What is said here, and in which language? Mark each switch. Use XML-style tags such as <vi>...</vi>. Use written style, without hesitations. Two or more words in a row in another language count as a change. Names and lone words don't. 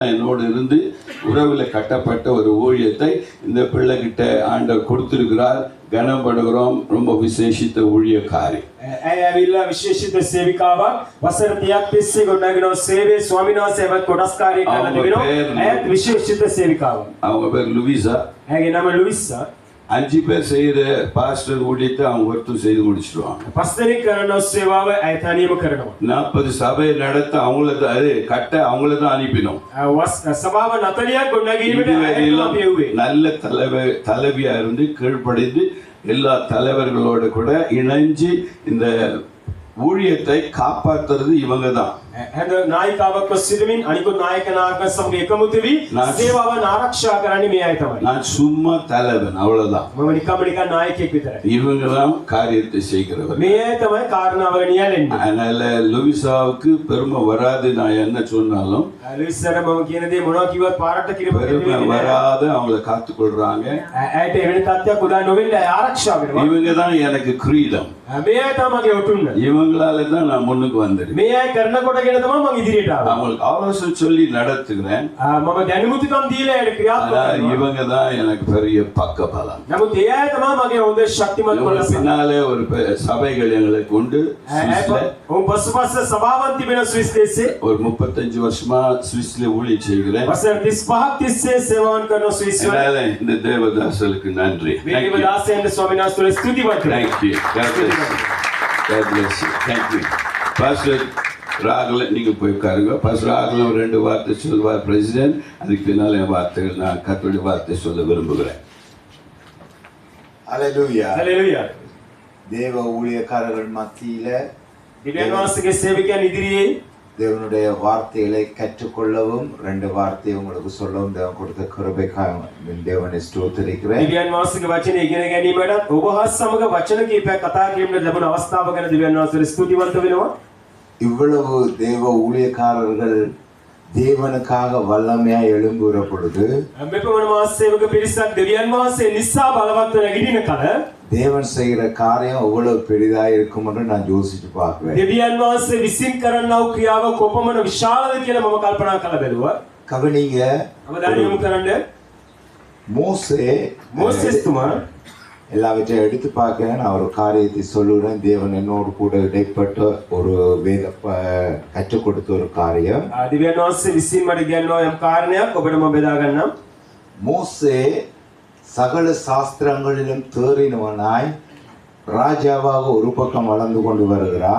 <ta>என்னோடு இருந்து உறவில் கட்டப்பட்ட ஒரு ஊழியத்தை இந்த பிள்ளைகிட்ட ஆண்டவர் கொடுத்திருக்கிறார். கனப்படுகிறோம். ரொம்ப விசேஷித்த ஊழியக்காரி.</ta> <si>ඇවිල්ලා විශේෂිත සේවිකාවක් වසර 30ක් තිස්සේ ගොඩනගෙන සේවයේ ස්වාමීන් වහන්සේවත් කොටස්කාරී කරලා තිබෙනවා. ඇයත් විශේෂිත සේවිකාවක්.</si> <ta>அவங்க பேர் லூயிசா.</ta> <si>ඇගේ නම ලුයිසා.</si> <ta>5 பேர் செய்யற பாஸ்டர் ஊழியத்தை அவங்க ஒருத்தர் செய்து முடிச்சிடுவாங்க.</ta> <si>5 දෙනෙක් කරන සේවාව ඇය තනියම කරනවා.</si> <ta>40 சபையை நடத்த அவங்கள அது கட்ட அவங்கள தான் அனுப்பினோம்.</ta> <si>சபாව 40ක් ගොඩනගීමට</si> <ta>நல்ல தலைவியா இருந்து கீழ்ப்படிந்து எல்லா தலைவர்களோட கூட இணைஞ்சு இந்த ஊழியத்தை காப்பாத்துறது இவங்க தான்.</ta> <si>හැඳ නායිකාවක් සිටමින් අනිකුත් නායක නායක සමග එකමුතු වී සේවාව ආරක්ෂා කරන්නේ මේ අය තමයි.</si> <ta>நான் சும்மா தலைவன் அவ்வளவுதான்.</ta> <si>මම නිකම් නායකයෙක් විතරයි.</si> <ta>இவங்க தான் காரியத்தை செய்கிறவர்.</ta> <si>මේ අය තමයි කාරණාව නියැලෙන්නේ.</si> <ta>அதனால லூயிசாவுக்கு பெருமை வராது. நான் என்ன சொன்னாலும்</ta> <si>ලුයිසාට මම කියන දේ මොනවා කිව්වත් පාරට</si> <ta>பெருமை வராது. அவங்கள காத்துக்கொள்றாங்க.</ta> <si>ඇයට එවැනි තත්ත්වයක් උදා නොවෙන්න ආරක්ෂා කරනවා.</si> <ta>இவங்க தான் எனக்கு கிரீடம்.</ta> <si>මේ අය තමයි මගේ ඔටුන්න.</si> <ta>இவங்களால தான் நான் முன்னுக்கு வந்தேன்.</ta> <si>මේ අය කරනකොටගෙන තමයි මම ඉදිරියට ආවේ.</si> <ta>அவங்களுக்கு ஆலோசனை சொல்லி நடத்துகிறேன்.</ta> <si>මම දැනුමුතුකම් දීලා ඇයට ක්‍රියාත්මක කරනවා.</si> <ta>இவங்க தான் எனக்கு பெரிய பக்கபலம்.</ta> <si>නමුත් ඒ අය තමයි මගේ හොඳ ශක්තිමත් කොටස.</si> <ta>பின்னாலே ஒரு சபைகள் எங்களுக்கு உண்டு.</ta> <si>ඔව් පසුපස සභාවන් තිබෙන ස්විස් දේශේ</si> <ta>ஒரு 35 வருஷமா ஸ்விஸ்ல ஊழியம் செய்கிறேன்.</ta> <si>වසර 35ක් තිස්සේ සේවාවන් කරන ස්විස් වල.</si> <ta>இந்த தேவதாசலுக்கு நன்றி.</ta> <si>මේ දේවදාසයන්ට ස්වාමීන් වහන්සේට ස්තුතිවන්ත වෙනවා.</si> <en>Thank you. God bless you. Thank you.</en> <ta>பாஸ்டர் ராகல நீங்க போய் உட்காருங்க. பாஸ்டர் ராகல ஒரு 2 வார்த்தை சொல்வார் பிரசிடென்ட். அதுக்கு பின்னால என் வார்த்தைகள் நான் கர்த்தருடைய வார்த்தை சொல்ல விரும்புகிறேன். ஹalleluya. ஹalleluya. தேவ ஊழியக்காரர்கள் மத்தியில</ta> <si>දිව්‍යන් වහන්සේගේ සේවකයන් ඉදිරියේ</si> <ta>தேவனுடைய வார்த்தைகளை கற்றுக்கொள்ளவும் 2 வார்த்தையை உங்களுக்கு சொல்லவும் தேவன் கொடுத்த கிருபைக்காக தேவனை ஸ்தோத்திரிக்கிறேன்.</ta> <si>දිව්‍යන් වහන්සේගේ වචනේ ඉගෙන ගැනීමට ඔබ හා සමග වචන කීපයක් කතා කිරීමට ලැබුණ අවස්ථාව ගැන දිව්‍යන් වහන්සේට ස්තුතිවන්ත වෙනවා.</si> <ta>இவ்வளவு தேவ ஊழியக்காரர்கள் தேவனுக்காக வல்லமையாய் எழும்புகிற பொழுது</ta> <si>මෙපමණ මාසයක පිරිසක් දිව්‍යන් වහන්සේ නිසා බලවත් නැගිටින කල</si> <ta>தேவன் செய்கிற காரியம் எவ்வளவு பெரிதா இருக்கும் என்று நான் யோசிச்சு பார்க்கிறேன்.</ta> <si>දිව්‍යන් වහන්සේ විසින් කරන්නා වූ ක්‍රියාව කොපමණ විශාලද කියලා මම කල්පනා කරලා බැලුවා.</si> <ta>கவனிங்க,</ta> <si>අවධානය යොමු කරන්න.</si> <ta>மோசேஸ்துமா எல்லாவற்றையும் எடுத்து பார்க்கிறேன். நான் ஒரு காரியத்தை சொல்லுறேன். தேவன் என்னோடு கூட இடைப்பட்ட ஒரு வேத கற்றுக் கொடுத்த ஒரு காரியம்.</ta> <si>දිව්‍යන් වහන්සේ විසින් මට කියනවා යම් කාරණයක් ඔබට මම බෙදා ගන්නම්.</si> <ta>மோசே சகல சாஸ்திரங்களிலும் தேறினவனாய் ராஜாவாக ஒரு பக்கம் வளர்ந்து கொண்டு வருகிறான்.</ta>